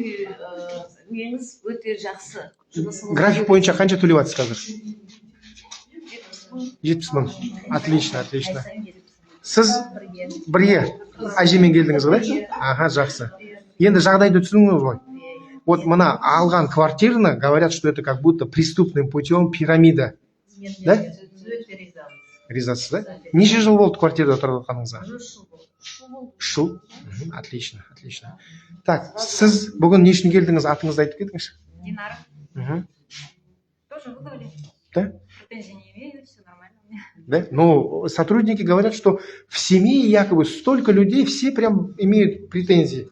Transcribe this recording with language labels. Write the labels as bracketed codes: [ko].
[kk] Неңіз өте жақсы. График бойынша қанша төлеп жатсыз қазір? 70 мың. [ru] Отлично, отлично. [kk] Сіз бірге әжемен келдіңіз ғой? Аха, жақсы. Енді жағдайды түсіндіңіз ғой? Вот мына алған квартираны, [ru] говорят, что это как будто преступным путем пирамида. [kk] Да? Ризасыз, да? Неше жыл болды квартирада тұрып жатқаныңызға? 3 жыл. [ru] Отлично, отлично. [kk] Так, сіз бүгін не үшін келдіңіз? Атыңызды айтып кетіңізші. [ru] Динара. Тоже выговорили. Да? Претензий не имею, все нормально у меня. Да? Но сотрудники говорят, что в семье якобы столько людей, все прям имеют претензии.